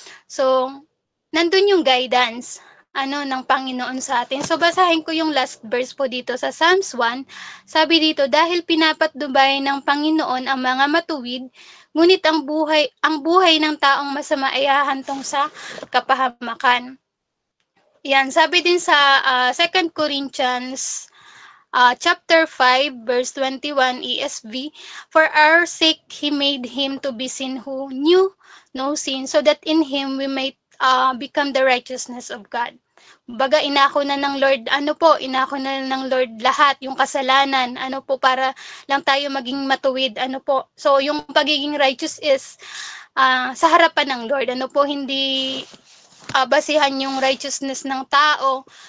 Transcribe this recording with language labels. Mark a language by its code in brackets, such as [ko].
[tl] So, nandun yung guidance ng Panginoon sa atin. So, basahin ko yung last verse po dito sa Psalms 1. Sabi dito, dahil pinapatnubay ng Panginoon ang mga matuwid, ngunit ang buhay ng taong masama ay hahantong sa kapahamakan. Yan, sabi din sa [en] 2 Corinthians chapter 5, verse 21 ESV, for our sake he made him to be sin who knew no sin, so that in him we might become the righteousness of God. [tl] Baga inako na ng Lord, inako na ng Lord lahat yung kasalanan, para lang tayo maging matuwid, So yung pagiging righteous is sa harapan ng Lord, hindi basihan yung righteousness ng tao,